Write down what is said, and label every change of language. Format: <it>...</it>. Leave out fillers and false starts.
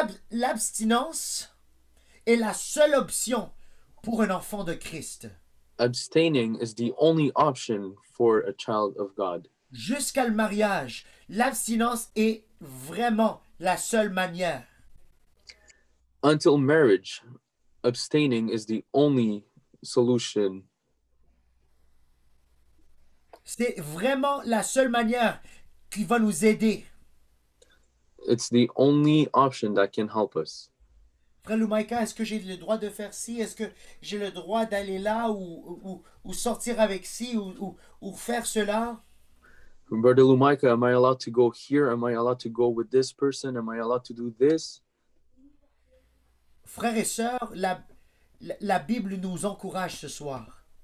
<fr>L'abstinence est la seule option pour un enfant de Christ.</fr> <en>Abstaining is the only option for a child of God.</en> <fr>Jusqu'à le mariage, l'abstinence est vraiment la seule manière.</fr> <en>Until marriage, abstaining is the only solution.</en> <fr>C'est vraiment la seule manière qui va nous aider.</fr> <en>It's the only option that can help us.</en> <fr>Frère Lumaika, est-ce que j'ai le droit de faire ci? Est-ce que j'ai le droit d'aller là ou sortir avec ci ou faire cela?</fr> <en>Brother Lumaika, am I allowed to go here? Am I allowed to go with this person? Am I allowed to do this?</en> <fr>Frères et sœurs, la Bible nous encourage ce soir</fr>